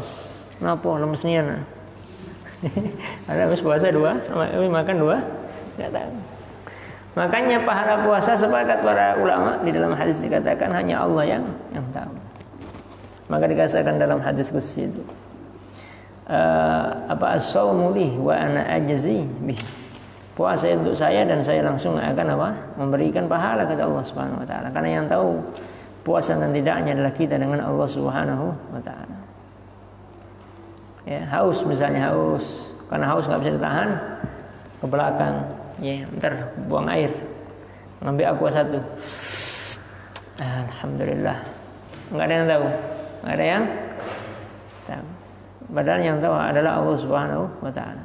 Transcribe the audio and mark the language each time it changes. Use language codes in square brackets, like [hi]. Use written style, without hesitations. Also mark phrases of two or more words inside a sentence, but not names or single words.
[id] Napa lemes nian? Ada habis puasa 2, makan 2, nggak tahu. Makanya pahala puasa sepakat para ulama, di dalam hadis dikatakan hanya Allah yang tahu. Maka dikatakan dalam hadis qudsi itu, [ar] الصوم لي وأنا أجزي به. [id] Puasa untuk saya dan saya langsung akan memberikan pahala kata [ar] الله سبحانه وتعالى. [id] Karena yang tahu puasa dan tidaknya adalah kita dengan [ar] الله سبحانه وتعالى. [id] Ya, haus misalnya, karena haus nggak bisa ditahan, ke belakang, ya, ntar buang air, ngambil aqua 1, alhamdulillah, nggak ada yang tahu, padahal yang tahu adalah [ar] الله سبحانه وتعالى.